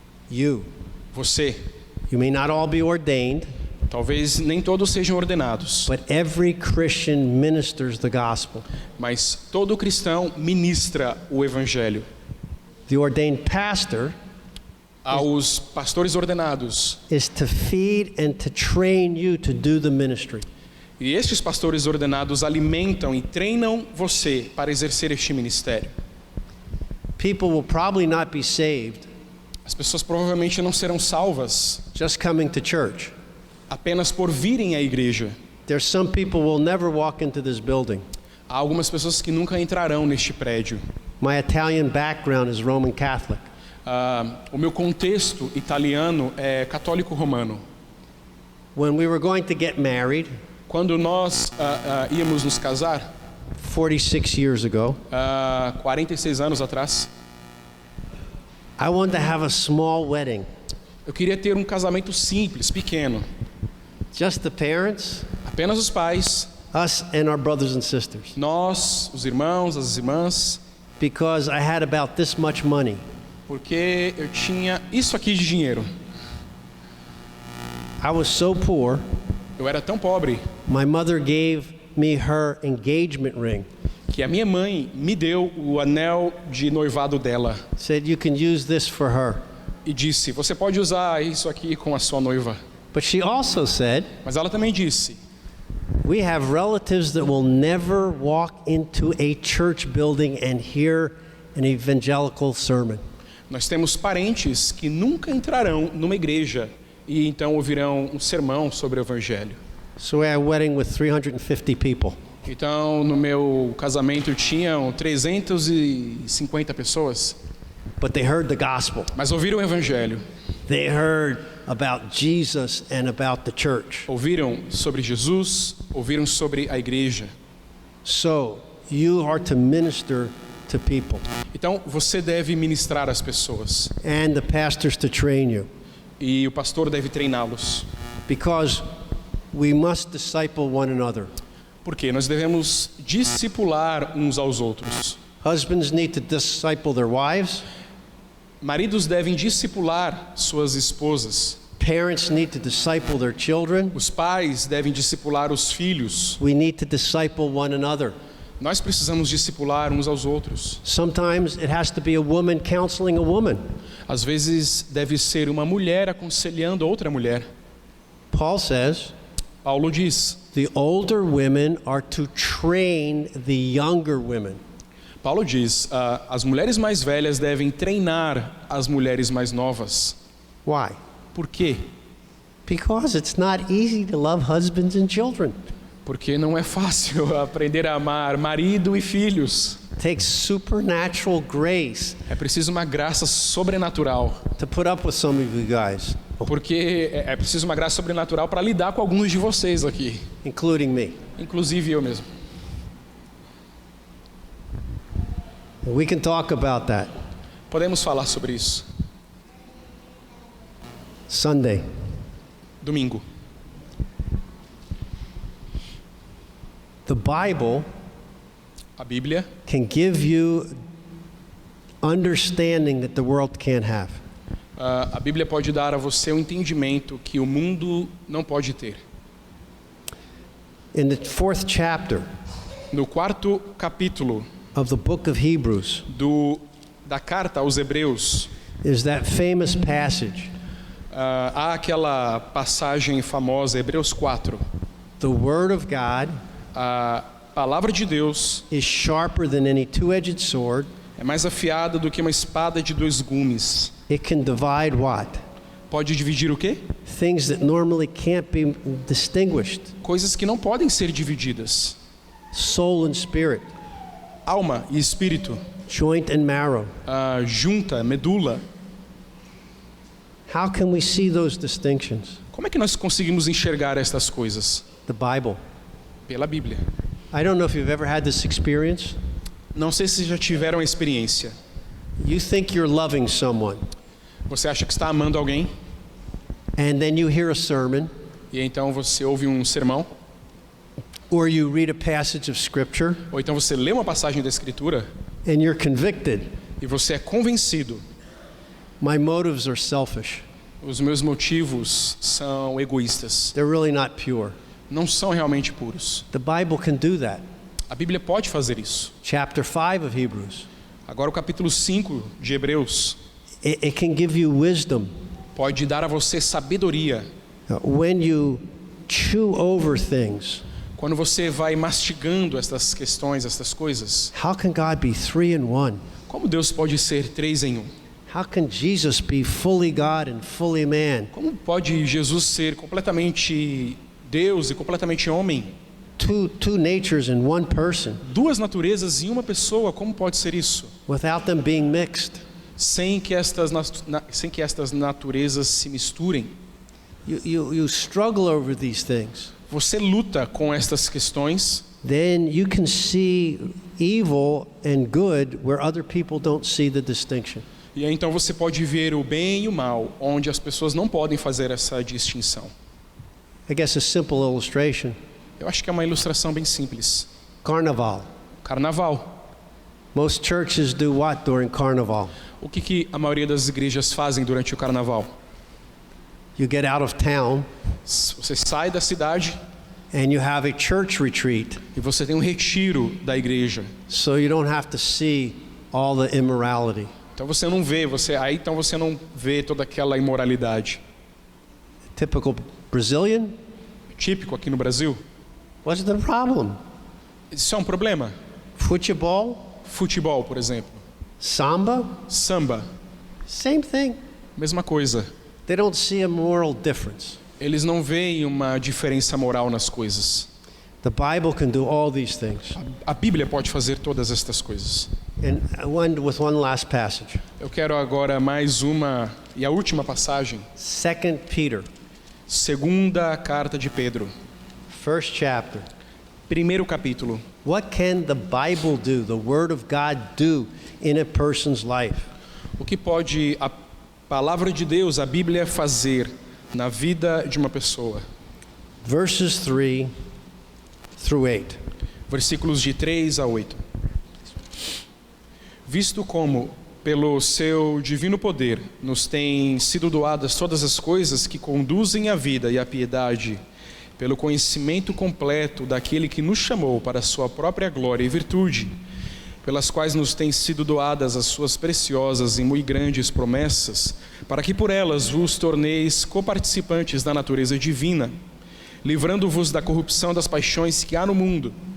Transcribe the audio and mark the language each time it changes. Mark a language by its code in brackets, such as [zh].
[en] You. [pt] Você. [en] You may not all be ordained, [pt] Talvez nem todos sejam ordenados, [en] but every Christian ministers the gospel. [pt] mas todo cristão ministra o evangelho. [en] The ordained pastor [pt] Aos pastores ordenados. [en] is to feed and to train you to do the ministry. [pt] E estes pastores ordenados alimentam e treinam você para exercer este ministério. [en] People will probably not be saved [pt] As pessoas provavelmente não serão salvas [en] just coming to church. [pt] apenas por virem à igreja. [en] There's some people who will never walk into this building. [pt] Há algumas pessoas que nunca entrarão neste prédio. [en] My Italian background is Roman Catholic. [pt] O meu contexto italiano é católico romano. [en] When we were going to get married [pt] Quando nós íamos nos casar, [en] 46 years ago, [pt] 46 anos atrás, [en] I wanted to have a small wedding. [pt] eu queria ter um casamento simples, pequeno. [en] Just the parents, [pt] Apenas os pais, [en] us and our brothers and sisters. [pt] nós, os irmãos, as irmãs, [en] Because I had about this much money. [pt] porque eu tinha isso aqui de dinheiro. [en] I was so poor, [pt] Eu era tão pobre [en] my mother gave me her engagement ring. [pt] que a minha mãe me deu o anel de noivado dela [en] Said you can use this for her. [pt] e disse: você pode usar isso aqui com a sua noiva. [en] But she also said, [pt] Mas ela também disse: [en] we have relatives that will never walk into a church building and hear an evangelical sermon. [pt] nós temos parentes que nunca entrarão numa igreja e então ouvirão um sermão sobre o evangelho. [en] So we had a wedding with 350 people. [pt] Então, no meu casamento tinham 350 pessoas, [en] But they heard the gospel. [pt] mas ouviram o evangelho. [en] They heard about Jesus and about the church. [pt] Ouviram sobre Jesus, ouviram sobre a igreja. [en] So you are to minister to people [pt] Então, você deve ministrar às pessoas [en] and the pastors to train you. [pt] e o pastor deve treiná-los. [en] Because we must disciple one another. [pt] Porque nós devemos discipular uns aos outros. [en] Husbands need to disciple their wives. [pt] Maridos devem discipular suas esposas. [en] Parents need to disciple their children. [pt] Os pais devem discipular os filhos. [en] We need to disciple one another. [pt] Nós precisamos discipular uns aos outros. [en] Sometimes it has to be a woman counseling a woman. [pt] Às vezes deve ser uma mulher aconselhando outra mulher. [en] Paul says [pt] Paulo diz: [en] the older women are to train the younger women. [pt] Paulo diz, as mulheres mais velhas devem treinar as mulheres mais novas. [en] Why? [pt] Por quê? [en] Because it's not easy to love husbands and children. [pt] Porque não é fácil aprender a amar marido e filhos. [en] It takes supernatural grace [pt] É preciso uma graça sobrenatural. [en] to put up with some of you guys, [pt] Porque é preciso uma graça sobrenatural para lidar com alguns de vocês aqui. [en] including me. [pt] Inclusive eu mesmo. [en] We can talk about that [pt] Podemos falar sobre isso. [en] Sunday. [pt] Domingo. [en] The Bible [pt] A Bíblia [en] can give you understanding that the world can't have. [pt] a Bíblia pode dar a você um entendimento que o mundo não pode ter. [en] In the 4th chapter [pt] No 4º capítulo [en] of the book of Hebrews [pt] da carta aos Hebreus, [en] is that famous passage. [pt] há aquela passagem famosa, Hebreus 4. [en] The word of God [pt] A palavra de Deus [en] is sharper than any two-edged sword. [pt] é mais afiada do que uma espada de dois gumes. [en] It can divide what? [pt] Pode dividir o quê? [en] Things that normally can't be distinguished. [pt] Coisas que não podem ser divididas. [en] Soul and spirit. [pt] alma e espírito, [en] joint and marrow. [pt] a junta, medula. [en] How can we see those distinctions? [pt] Como é que nós conseguimos enxergar estas coisas? [en] The Bible. [pt] Pela Bíblia. [en] I don't know if you've ever had this experience. [pt] Não sei se já tiveram a experiência. [en] You think you're loving someone, [pt] Você acha que está amando alguém, [en] and then you hear a sermon, [pt] e então você ouve um sermão, [en] or you read a passage of Scripture, [pt] ou então você lê uma passagem da Escritura, [en] and you're convicted. [pt] e você é convencido. [en] My motives are selfish. [pt] Os meus motivos são egoístas. [en] They're really not pure. [pt] Não são realmente puros. [en] The Bible can do that. [pt] A Bíblia pode fazer isso. [en] Chapter 5 of Hebrews. [pt] Agora o capítulo 5 de Hebreus [en] It can give you wisdom. [pt] pode dar a você sabedoria. [en] When you chew over things, [pt] Quando você vai mastigando estas questões, estas coisas, [en] how can God be 3 in 1? [pt] como Deus pode ser 3 em 1? [en] How can Jesus be fully God and fully man? [pt] Como pode Jesus ser completamente Deus e completamente homem? [en] Two natures in one person, [pt] Duas naturezas em uma pessoa, como pode ser isso? [en] without them being mixed. [pt] Sem que estas naturezas se misturem. [en] You struggle over these things. [pt] Você luta com estas questões, [en] Then you can see evil and good where other people don't see the distinction. [pt] e aí então você pode ver o bem e o mal, onde as pessoas não podem fazer essa distinção. [en] I guess a simple illustration. [pt] Eu acho que é uma ilustração bem simples. [en] Carnival. [pt] Carnaval. [en] Most churches do what during Carnival? [pt] O que a maioria das igrejas fazem durante o carnaval? [en] You get out of town [pt] Você sai da cidade [en] and you have a church retreat, [pt] e você tem um retiro da igreja. [en] so you don't have to see all the immorality. [pt] Então você não vê, então você não vê toda aquela imoralidade. [en] Typical Brazilian? [pt] Típico aqui no Brasil. [en] What's the problem? [pt] Isso é um problema. Futebol, Futebol, por exemplo. [en] samba, [pt] Samba, [en] same thing. [pt] mesma coisa. [en] They don't see a moral difference. [pt] Eles não veem uma diferença moral nas coisas. [en] The Bible can do all these things. [pt] A Bíblia pode fazer todas estas coisas. [en] And I end with one last passage. [pt] Eu quero agora mais uma e a última passagem. [en] 2 Peter, [pt] Segunda carta de Pedro. [en] first chapter. [pt] Primeiro capítulo. [en] What can the Bible do, the Word of God do in a person's life? [pt] O que pode a palavra de Deus, a Bíblia, fazer na vida de uma pessoa? [en] Verses 3 through 8. [pt] Versículos de 3 a 8. Visto como, pelo seu divino poder, nos têm sido doadas todas as coisas que conduzem à vida e à piedade, pelo conhecimento completo daquele que nos chamou para a sua própria glória e virtude, pelas quais nos têm sido doadas as suas preciosas e muito grandes promessas, para que por elas vos torneis coparticipantes da natureza divina, livrando-vos da corrupção das paixões que há no mundo.